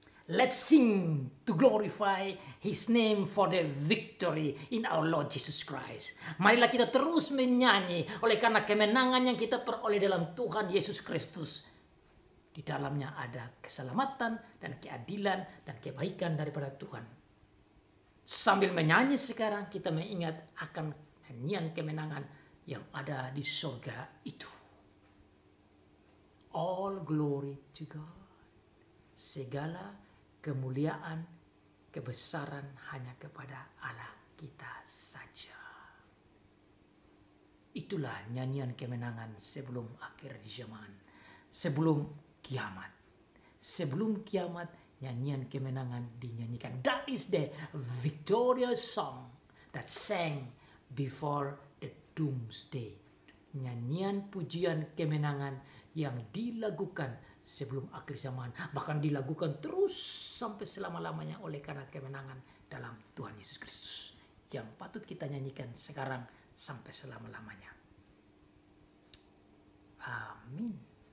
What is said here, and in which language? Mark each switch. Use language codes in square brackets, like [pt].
[en] Let's sing to glorify His name for the victory in our Lord Jesus Christ. [id] Marilah kita terus menyanyi oleh karena kemenangan yang kita peroleh dalam Tuhan Yesus Kristus. Di dalamnya ada keselamatan dan keadilan dan kebaikan daripada Tuhan. Sambil menyanyi sekarang kita mengingat akan nyanyian kemenangan yang ada di surga itu. [en] All glory to God. [id] Segala kemuliaan, kebesaran hanya kepada Allah kita saja. Itulah nyanyian kemenangan sebelum akhir zaman, sebelum kiamat. Sebelum kiamat, nyanyian kemenangan dinyanyikan. [en] That is the victorious song that sang before the doomsday. [id] Nyanyian pujian kemenangan yang dilakukan sebelum akhir zaman, bahkan dilakukan terus sampai selama-lamanya oleh karena kemenangan dalam Tuhan Yesus Kristus yang patut kita nyanyikan sekarang sampai selama-lamanya. Amin.